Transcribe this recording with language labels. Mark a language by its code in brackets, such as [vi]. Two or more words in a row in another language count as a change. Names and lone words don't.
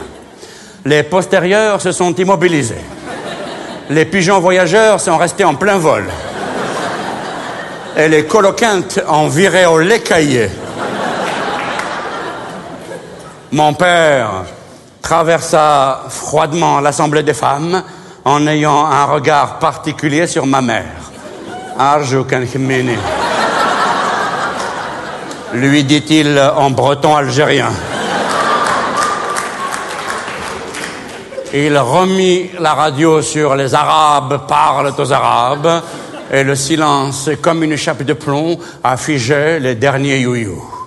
[fr] Les postérieurs se sont immobilisés. Les pigeons voyageurs sont restés en plein vol. Et les coloquintes ont viré au lait caillé. Mon père traversa froidement l'assemblée des femmes en ayant un regard particulier sur ma mère. [ar] Arjo kan khmini. [fr] Lui dit-il en breton algérien. Il remit la radio sur les Arabes parlent aux Arabes et le silence, comme une chape de plomb, a figé les derniers youyous.